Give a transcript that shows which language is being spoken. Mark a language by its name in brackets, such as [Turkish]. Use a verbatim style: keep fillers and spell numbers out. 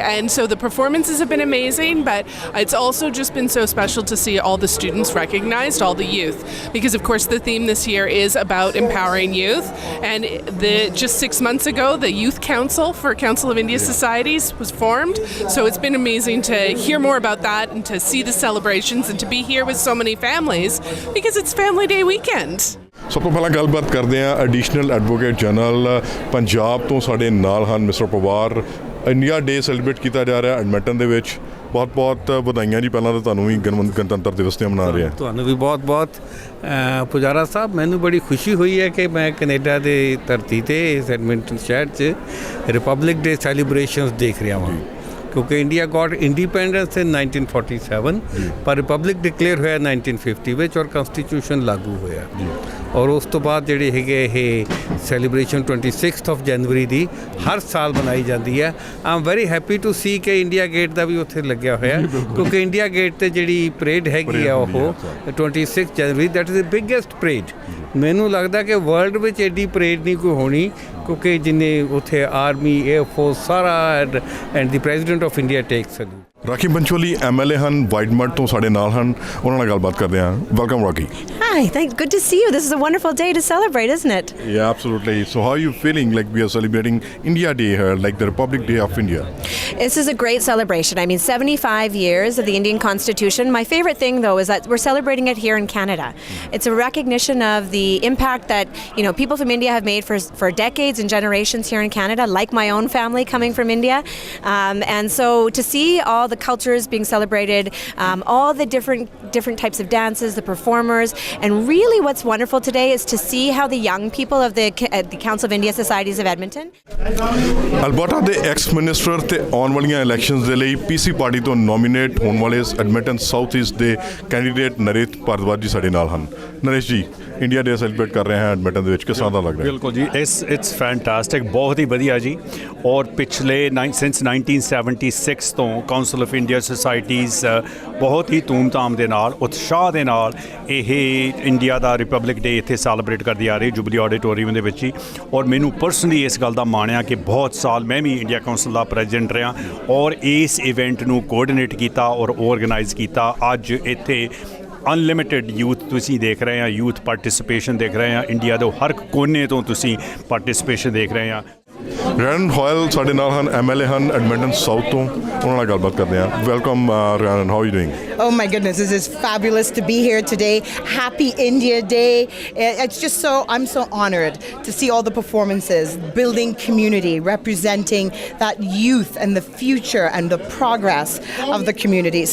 [English] And so the performances have been amazing, but it's also just been so special to see all the students recognized, all the youth, because of course Of course, the theme this year is about empowering youth, and the, just six months ago the Youth Council for Council of India Societies was formed, so it's been amazing to hear more about that and to see the celebrations and to be here with so many families because it's Family Day weekend. [Punjabi] ਸਭ ਤੋਂ ਪਹਿਲਾਂ ਗੱਲਬਾਤ ਕਰਦੇ ਹਾਂ additional advocate general Punjab ਤੋਂ ਸਾਡੇ ਨਾਲ ਹਨ mister Pawar. India day celebrate ਕੀਤਾ ਜਾ ਰਿਹਾ ਐਡਮਿੰਟਨ ਦੇ ਵਿੱਚ, ਬਹੁਤ ਬਹੁਤ ਵਧਾਈਆਂ ਜੀ। ਪਹਿਲਾਂ ਤਾਂ ਤੁਹਾਨੂੰ ਵੀ ਗਣਵੰਤ ਗਣਤੰਤਰ ਦਿਵਸ 'ਤੇ ਮਨਾ ਰਹੇ ਹਾਂ। ਤੁਹਾਨੂੰ ਵੀ ਬਹੁਤ ਬਹੁਤ ਪੁਜਾਰਾ ਸਾਹਿਬ, ਮੈਨੂੰ ਬੜੀ ਖੁਸ਼ੀ ਹੋਈ ਹੈ ਕਿ ਮੈਂ ਕੈਨੇਡਾ ਦੇ ਧਰਤੀ 'ਤੇ ਇਸ ਐਡਮਿੰਟਨ ਸ਼ਹਿਰ 'ਚ ਰਿਪਬਲਿਕ ਡੇ ਸੈਲੀਬ੍ਰੇਸ਼ਨਸ ਦੇਖ ਰਿਹਾ ਹਾਂ, ਕਿਉਂਕਿ [English] India got independence in nineteen forty seven, [Punjabi] ਪਰ ਰਿਪਬਲਿਕ ਡਿਕਲੇਅਰ ਹੋਇਆ ਨਾਈਨਟੀਨ ਫਿਫਟੀ ਵਿੱਚ ਔਰ ਕਨਸਟੀਟਿਊਸ਼ਨ ਲਾਗੂ ਹੋਇਆ, ਔਰ ਉਸ ਤੋਂ ਬਾਅਦ ਜਿਹੜੇ ਹੈਗੇ ਇਹ ਸੈਲੀਬ੍ਰੇਸ਼ਨ [English] twenty sixth of January [Punjabi] ਦੀ ਹਰ ਸਾਲ ਮਨਾਈ ਜਾਂਦੀ ਹੈ। [English] I am very happy to see [Punjabi] ਕਿ ਇੰਡੀਆ ਗੇਟ ਦਾ ਵੀ ਉੱਥੇ ਲੱਗਿਆ ਹੋਇਆ, ਕਿਉਂਕਿ ਇੰਡੀਆ ਗੇਟ 'ਤੇ ਜਿਹੜੀ ਪਰੇਡ ਹੈਗੀ ਆ ਉਹ twenty six January [English] That is the biggest parade. [Punjabi] ਮੈਨੂੰ ਲੱਗਦਾ ਕਿ ਵਰਲਡ ਵਿੱਚ ਐਡੀ ਪਰੇਡ ਨਹੀਂ ਕੋਈ ਹੋਣੀ, ਕਿਉਂਕਿ ਜਿੰਨੇ ਉੱਥੇ ਆਰਮੀ ਏਅਰਫੋਰਸ ਸਾਰਾ [English] And the president of India takes salute. [Punjabi] Rakhi Pancholi M L A ਹਨ ਵਾਈਡਮੱਡ ਤੋਂ ਸਾਡੇ ਨਾਲ ਹਨ, ਉਹਨਾਂ ਨਾਲ ਗੱਲਬਾਤ ਕਰਦੇ ਹਾਂ। [English] Welcome Rakhi. Hi, thank, good to see you. This is a wonderful day to celebrate, isn't it? Yeah, absolutely. So how are you feeling like we are celebrating India Day here, like the Republic Day of India? This is a great celebration. I mean, seventy-five years of the Indian Constitution. My favorite thing, though, is that we're celebrating it here in Canada. It's a recognition of the impact that, you know, people from India have made for for decades and generations here in Canada, like my own family coming from India. Um, and so to see all the cultures being celebrated, um, all the different different types of dances, the performers, and really what's wonderful today is to see how the young people of the, uh, the Council of India Societies of Edmonton. [Punjabi] Alberta ਦੇ ex minister ਤੇ ਆਉਣ ਵਾਲੀਆਂ elections ਦੇ ਲਈ ਪੀਸੀ party ਤੋਂ nominate ਹੋਣ ਵਾਲੇ Edmonton south east ਦੇ ਕੈਂਡੀਡੇਟ ਨਰੇਸ਼ ਭਾਰਦਵਾਜ ਜੀ ਸਾਡੇ ਨਾਲ ਹਨ। ਨਰੇਸ਼ ਜੀ, ਇੰਡੀਆ ਡੇ ਸੈਲੀਬ੍ਰੇਟ ਕਰ ਰਹੇ ਹਾਂ ਐਡਮਿੰਟਨ ਦੇ ਵਿੱਚ, ਕਿਸ ਤਰ੍ਹਾਂ ਦਾ ਲੱਗ ਰਿਹਾ? ਬਿਲਕੁਲ ਜੀ, [English] ਇਸ it's fantastic, [Punjabi] ਬਹੁਤ ਹੀ ਵਧੀਆ ਜੀ। ਔਰ ਪਿਛਲੇ ਸਿੰਸ ਨਾਈਨਟੀਨ ਸੈਵਨਟੀ ਸਿਕਸ ਤੋਂ ਕਾਉਂਸਲ ਆਫ ਇੰਡੀਆ ਸੁਸਾਇਟੀਜ਼ ਬਹੁਤ ਹੀ ਧੂਮਧਾਮ ਦੇ ਨਾਲ, ਉਤਸ਼ਾਹ ਦੇ ਨਾਲ ਇਹ ਇੰਡੀਆ ਦਾ ਰਿਪਬਲਿਕ ਡੇ ਇੱਥੇ ਸੈਲੀਬ੍ਰੇਟ ਕਰਦੀ ਆ ਰਹੀ ਜੁਬਲੀ ਆਡੀਟੋਰੀਅਮ ਦੇ ਵਿੱਚ ਹੀ। ਔਰ ਮੈਨੂੰ ਪਰਸਨਲੀ ਇਸ ਗੱਲ ਦਾ ਮਾਣ ਆ ਕਿ ਬਹੁਤ ਸਾਲ ਮੈਂ ਵੀ ਇੰਡੀਆ ਕਾਉਂਸਲ ਦਾ ਪ੍ਰੈਜ਼ੀਡੈਂਟ ਰਿਹਾ ਔਰ ਇਸ ਇਵੈਂਟ ਨੂੰ ਕੋਆਰਡੀਨੇਟ ਕੀਤਾ ਔਰ ਔਰਗਨਾਈਜ਼ ਕੀਤਾ। ਅੱਜ ਇੱਥੇ ਅਨਲਿਮਿਟਿਡ ਯੂਥ ਤੁਸੀਂ ਦੇਖ ਰਹੇ ਆ, ਯੂਥ ਪਾਰਟੀਸਪੇਸ਼ਨ ਦੇਖ ਰਹੇ ਆ, ਇੰਡੀਆ ਦੇ ਹਰ ਕੋਨੇ ਤੋਂ ਤੁਸੀਂ ਪਾਰਟੀਸਪੇਸ਼ਨ ਦੇਖ ਰਹੇ ਆ। ਰੈਨਨ ਹੋਇਲ ਸਾਡੇ ਨਾਲ ਹਨ, ਐਮ ਐਲ ਏ ਹਨ ਐਡਮਿੰਟਨ ਸਾਊਥ ਤੋਂ, ਉਹਨਾਂ ਨਾਲ ਗੱਲਬਾਤ ਕਰਦੇ ਹਾਂ। [English] Welcome Rennan, how are you doing? Oh my goodness, this is fabulous to be here today. Happy India Day. It's just so, I'm so honored to see all the performances, building community, representing that youth and the future and the progress of the community.